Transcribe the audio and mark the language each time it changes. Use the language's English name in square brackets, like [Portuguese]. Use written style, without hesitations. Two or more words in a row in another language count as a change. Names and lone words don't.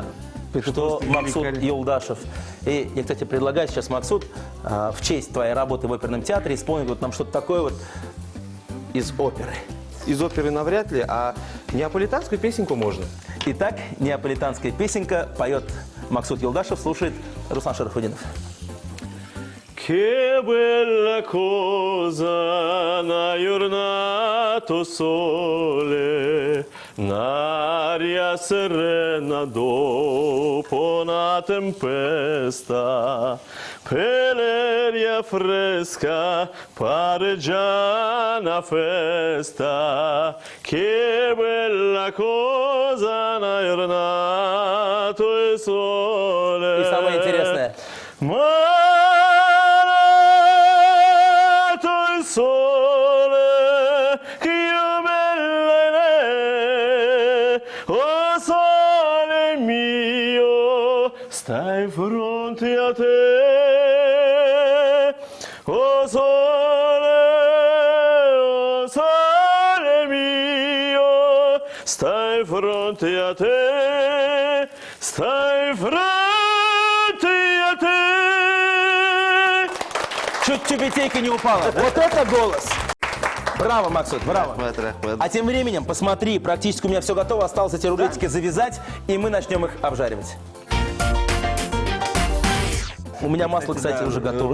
[Russian] что Максут Юлдашев. И я, кстати, предлагаю сейчас, Максут, в честь твоей работы в оперном театре исполнить вот нам что-то такое вот из оперы. Из оперы навряд ли, а неаполитанскую песенку можно. Итак, неаполитанская песенка поет Максут Юлдашев, слушает Руслан Шарафудинов. [Italian] Che bella cosa una giornata sole, un'aria serena dopo una tempesta, per l'aria fresca pare già una festa. Che bella cosa una giornata sole. [Russian] И самое интересное. [Italian] Sole, che io bella, oh sole mio, stai fronte a te, oh sole mio, stai fronte a te, stai fronte a te. [Russian] Чуть тюбетейка не упала. Вот это голос! Браво, Максут, браво. А тем временем, посмотри, практически у меня все готово. Осталось эти рулетики завязать, и мы начнем их обжаривать. У меня масло, кстати, уже готово.